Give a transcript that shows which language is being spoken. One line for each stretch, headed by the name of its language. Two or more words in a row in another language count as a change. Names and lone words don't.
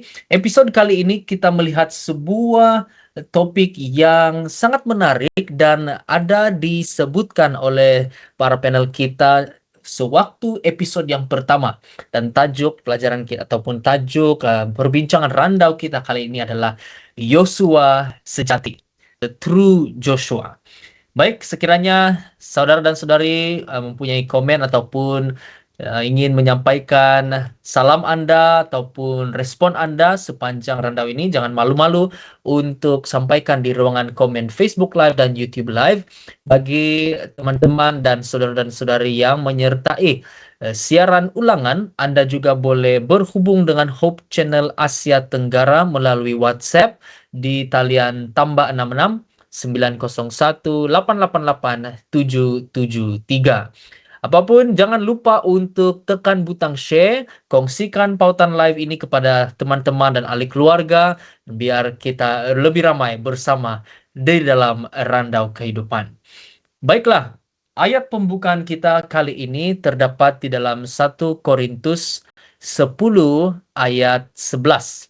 Malay: Episode kali ini kita melihat sebuah topik yang sangat menarik dan ada disebutkan oleh para panel kita sewaktu episode yang pertama, dan tajuk pelajaran kita ataupun tajuk perbincangan randau kita kali ini adalah Yosua sejati,
English: the true Joshua.
Malay: Baik, sekiranya saudara dan saudari mempunyai komen ataupun ingin menyampaikan salam Anda ataupun respon Anda sepanjang randau ini, jangan malu-malu untuk sampaikan di ruangan komen Facebook Live dan YouTube Live. Bagi teman-teman dan saudara dan saudari yang menyertai siaran ulangan, Anda juga boleh berhubung dengan Hope Channel Asia Tenggara melalui WhatsApp di talian tambah 66 901 888 773. Apapun, jangan lupa untuk tekan butang share, kongsikan pautan live ini kepada teman-teman dan ahli keluarga, biar kita lebih ramai bersama di dalam Randau Kehidupan. Baiklah, ayat pembukaan kita kali ini terdapat di dalam 1 Korintus 10 ayat 11.